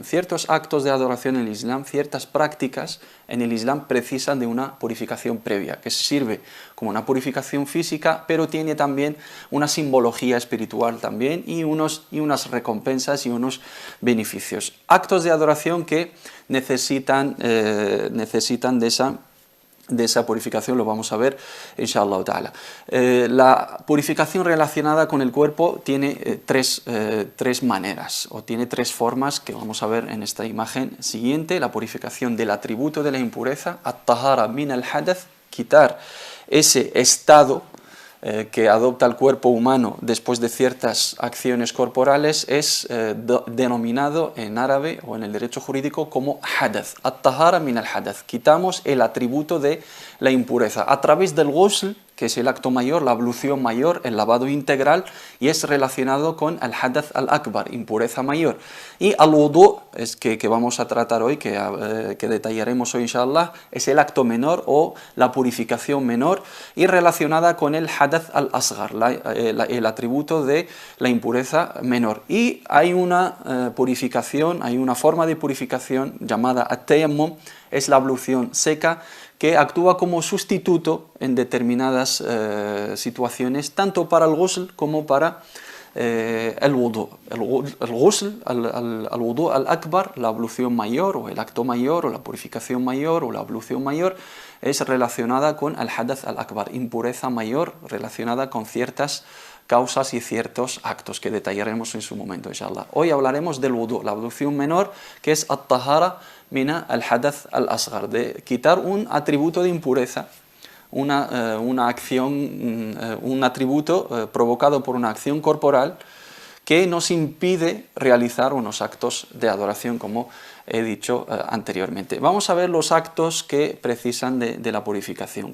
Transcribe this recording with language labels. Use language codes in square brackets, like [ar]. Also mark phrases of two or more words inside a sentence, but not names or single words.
[es] Ciertos actos de adoración en el Islam, ciertas prácticas en el Islam precisan de una purificación previa, que sirve como una purificación física, pero tiene también una simbología espiritual también y unas recompensas y unos beneficios. Actos de adoración que necesitan de esa purificación, lo vamos a ver [ar] إن شاء الله تعالى. [es] La purificación relacionada con el cuerpo tiene tres maneras o tiene tres formas que vamos a ver en esta imagen siguiente. La purificación del atributo de la impureza, [ar] الطهارة من الحدث, [es] quitar ese estado que adopta el cuerpo humano después de ciertas acciones corporales es denominado en árabe o en el derecho jurídico como hadath, [ar] الطهارة من الحدث. [es] Quitamos el atributo de la impureza a través del ghusl, que es el acto mayor, la ablución mayor, el lavado integral, y es relacionado con el [ar] الحدث الأكبر, [es] impureza mayor. Y al-wudú, es que vamos a tratar hoy, que detallaremos hoy inshallah, es el acto menor o la purificación menor, y relacionada con el [ar] الحدث الأصغر, [es] el atributo de la impureza menor. Y hay una purificación, hay una forma de purificación llamada at-tayammum, es la ablución seca, que actúa como sustituto en determinadas situaciones, tanto para el ghusl como para el wudú. El ghusl, [ar] الوضوء الأكبر, [es] la ablución mayor, o el acto mayor, o la purificación mayor, o la ablución mayor, es relacionada con el [ar] الحدث الأكبر, [es] impureza mayor, relacionada con ciertas causas y ciertos actos que detallaremos en su momento, inshallah. Hoy hablaremos del wudú, la ablución menor, que es [ar] الطهارة من الحدث الأصغر, [es] de quitar un atributo de impureza, una acción, un atributo provocado por una acción corporal que nos impide realizar unos actos de adoración, como he dicho anteriormente. Vamos a ver los actos que precisan de la purificación.